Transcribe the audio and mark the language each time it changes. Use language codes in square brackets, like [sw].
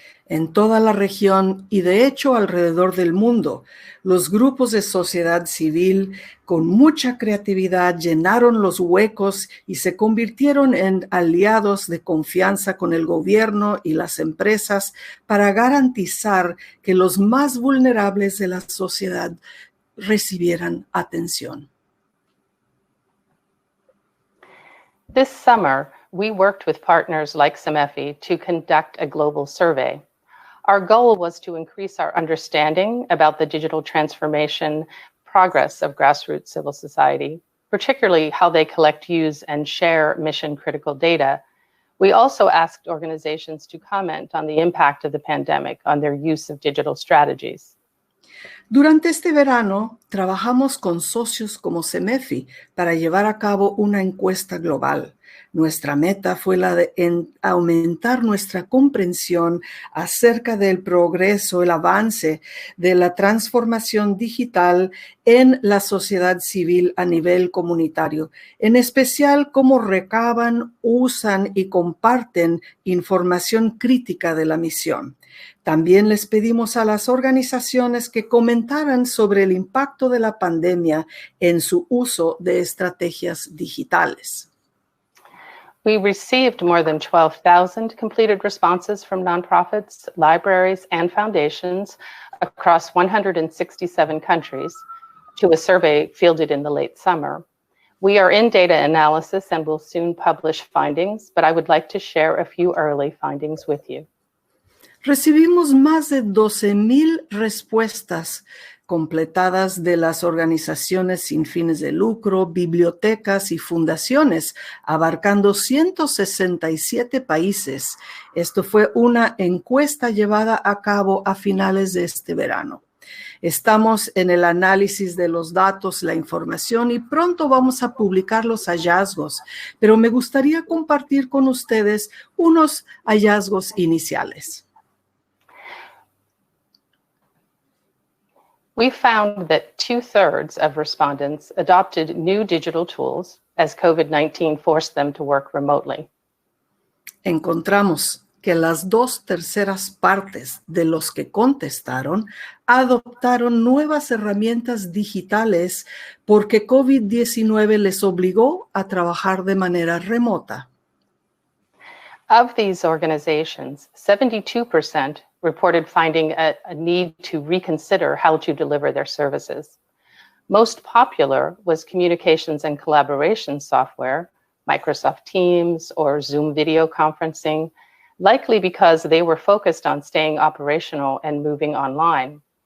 [es] En toda la región y de hecho alrededor del mundo, los grupos de sociedad civil con mucha creatividad llenaron los huecos y se convirtieron en aliados de confianza con el gobierno y las empresas para garantizar que los más vulnerables de la sociedad recibieran atención. [en] This summer, we worked with partners like Cemefi to conduct a global survey. Our goal was to increase our understanding about the digital transformation progress of grassroots civil society, particularly how they collect, use, and share mission-critical data. We also asked organizations to comment on the impact of the pandemic on their use of digital strategies. [es] Durante este verano, trabajamos con socios como Cemefi para llevar a cabo una encuesta global. Nuestra meta fue la de aumentar nuestra comprensión acerca del progreso, el avance de la transformación digital en la sociedad civil a nivel comunitario, en especial cómo recaban, usan y comparten información crítica de la misión. También les pedimos a las organizaciones que comentaran sobre el impacto de la pandemia en su uso de estrategias digitales. [en] We received more than 12,000 completed responses from nonprofits, libraries, and foundations across 167 countries to a survey fielded in the late summer. We are in data analysis and will soon publish findings, but I would like to share a few early findings with you. [es] Recibimos más de 12,000 respuestas completadas de las organizaciones sin fines de lucro, bibliotecas y fundaciones, abarcando 167 países. Esto fue una encuesta llevada a cabo a finales de este verano. Estamos en el análisis de los datos, la información y pronto vamos a publicar los hallazgos, pero me gustaría compartir con ustedes unos hallazgos iniciales. [en] We found that 2/3 of respondents adopted new digital tools as COVID-19 forced them to work remotely. [es] Encontramos que las 2/3 partes de los que contestaron adoptaron nuevas herramientas digitales porque COVID-19 les obligó a trabajar de manera remota. [en] Of these organizations, 72% reported finding a need to reconsider how to deliver their services. Most popular was communications and collaboration software, Microsoft Teams or Zoom video conferencing, likely because they were focused on staying operational and moving online.